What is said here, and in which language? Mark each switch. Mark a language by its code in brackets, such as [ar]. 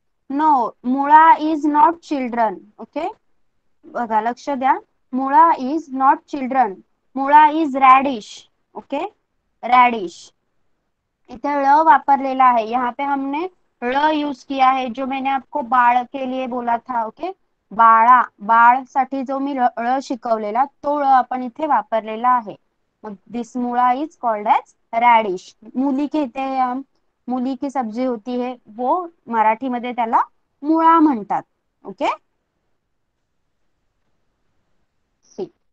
[en] No, मुळा is not children. Okay, [mr] बघा लक्ष द्या, [en] मुळा is not children, मुळा is radish. [hi] Okay, radish, [mr] इथे ळ वापरलेला [hi] है, यहाँ पे हमने ळ यूज किया है, जो मैंने आपको बाढ़ के लिए बोला था। ओके, [mr] बाळा, बाळ साठी जो मी ळ शिकवलेला तो ळ आपण इथे वापरलेला आहे. [en] मग this mula is called as radish. [hi] मूली कहते हैं हम, मूली की सब्जी होती है वो [mr] मराठी मध्ये त्याला मुळा म्हणतात. [en] Okay, see.